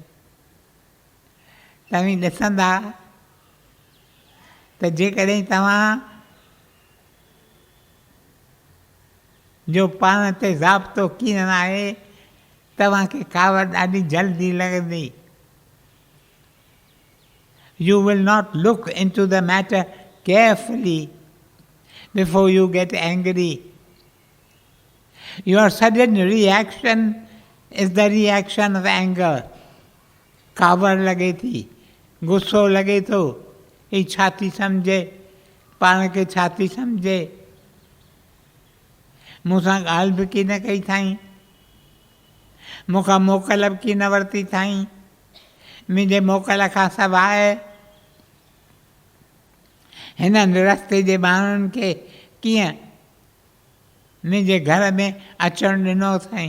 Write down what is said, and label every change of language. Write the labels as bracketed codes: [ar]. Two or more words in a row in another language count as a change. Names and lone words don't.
[sd] तव्हीं ॾिसंदा त जेकॾहिं तव्हां जो पाण ते ज़ाब्तो की न आहे, तव्हांखे कावड़ ॾाढी जल्दी लॻंदी। [en] You will not look into the matter carefully before you get angry. Your sudden reaction is the reaction of anger. [sd] कावड़ लॻे थी, गुस्सो लॻे थो, ही छा थी सम्झे, पाण खे छा थी सम्झे। मूंसां ॻाल्हि बि की न कई अथई, मूंखां मोकल बि की न वरिती अथई, मुंहिंजे मोकल खां सवाइ हिननि रस्ते जे माण्हुनि खे कीअं मुंहिंजे घर में अचणु ॾिनो अथई।